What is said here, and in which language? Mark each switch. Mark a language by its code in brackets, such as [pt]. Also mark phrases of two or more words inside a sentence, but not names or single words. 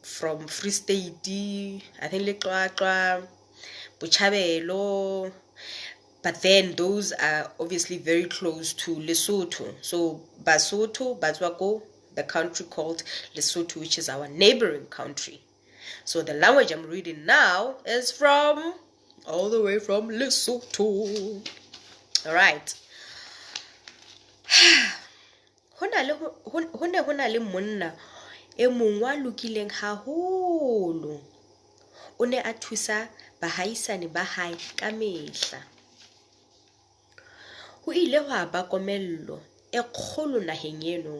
[en] from Free State, I think Leqwaqwa, Bochabelo, but then those are obviously very close to Lesotho. So Basotho, Batswako, the country called Lesotho, which is our neighboring country. So the language I'm reading now is from all the way from Lesotho. All right. [st] Ho ne le monna e mong wa lokileng haholo. O ne a thusa bahaisane ba hae ka mehla. Ho ile hwa ba komello e kgolo naheng eno.